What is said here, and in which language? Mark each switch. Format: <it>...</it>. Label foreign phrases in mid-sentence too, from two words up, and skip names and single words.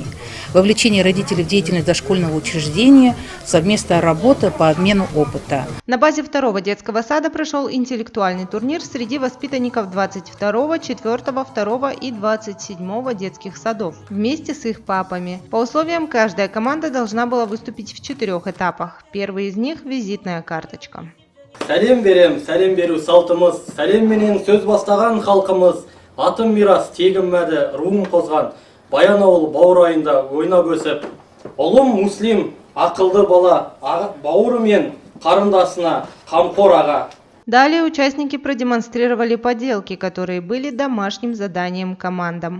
<ru>Вовлечение родителей в деятельность дошкольного учреждения, совместная работа по обмену опыта. На базе второго детского сада прошел интеллектуальный турнир среди воспитанников 22-го, 4-го, 2-го и 27-го детских садов вместе с их папами. По условиям каждая команда должна была выступить в 4 этапах. Первый из них – визитная карточка.</ru> <kk>Сәлем берем, сәлем беру салтымыз, сәлем менен сөз бастаған халқымыз, атым мирас, тегім мәді, руым қозған, баян ауыл бауырайында ойнап өсіп, ұлым муслим, ақылды бала, бауыры мен қарындасына қамқор аға.</kk> <ru>Далее участники продемонстрировали поделки, которые были домашним заданием командам.</ru>